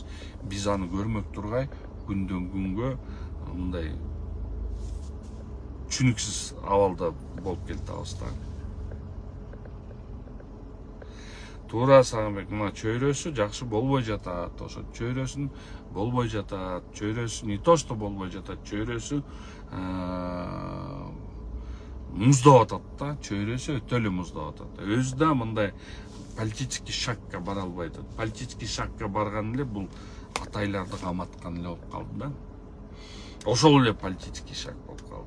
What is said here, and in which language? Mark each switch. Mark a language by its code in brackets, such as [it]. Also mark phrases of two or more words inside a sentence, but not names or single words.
[ky] Биз аны көрмөк тургай, күндөн күнгө мындай түшүнүксүз абалда болуп келатабыз да. Туура Сагынбек, мына чөйрөсү жакшы болбой жатат. Ошо чөйрөсүн болбой жатат. Чөйрөсү [ru] не то что [ky] болбой жатат, чөйрөсү муздап атат да. Чөйрөсү өтө эле муздап атат. Өзү да мындай политический шагга бара албай атат. Политический шагга барган эле бул атайларды каматкан эле болуп калды да. Ошол эле политический шаг болуп калды.